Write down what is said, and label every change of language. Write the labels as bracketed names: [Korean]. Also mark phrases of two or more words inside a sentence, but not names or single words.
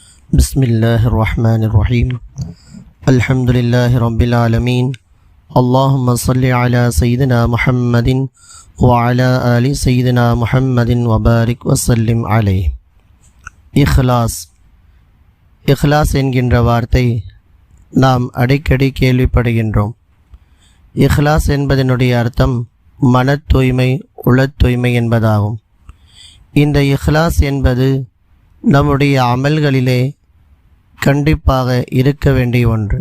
[Arabic] بسم الله الرحمن الرحيم الحمد لله رب العالمين اللهم صل على سيدنا محمد وعلى آل سيدنا محمد وبارك وسلم عليه. [Tamil] இஹ்லாஸ் என்கின்ற வார்த்தை நாம் அடிக்கடி கேள்விப்படுகின்றோம். இஹ்லாஸ் என்பதனுடைய அர்த்தம் மன தூய்மை, உளத் தூய்மை என்பதாகும். இந்த இஹ்லாஸ் என்பது நம்முடைய அமல்களிலே கண்டிப்பாக இருக்க வேண்டிய ஒன்று.